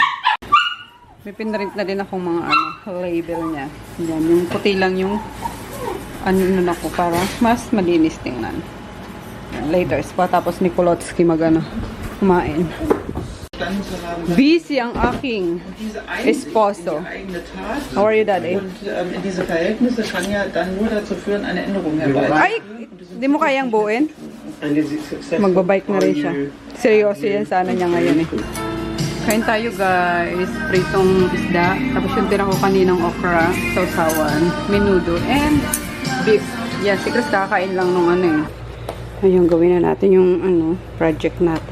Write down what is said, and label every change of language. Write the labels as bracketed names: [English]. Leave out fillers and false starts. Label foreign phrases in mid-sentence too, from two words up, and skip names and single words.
[Filipino] May pinrint na din akong mga label niya. Yan. Yung puti lang yung na ko para mas malinis tingnan. Yan, later pa. Tapos ni Kolotsky kumain. Busy ang aking esposo. [English] How are you, Daddy? [German] Und diese Verhältnisse kann ja dann nur dazu führen, eine Änderung herbeizuführen. [Filipino] Ay! Di mo kayang buuin? Magbabike na rin siya. Seryoso yan sana niya ngayon eh. Kain tayo guys. Pritong isda. Tapos yung tira ko kaninang okra, sausawan, menudo, [English] and beef. [Filipino] Yan, si Chris kakain lang nung ano eh. Ayun, gawin na natin yung ano, project natin.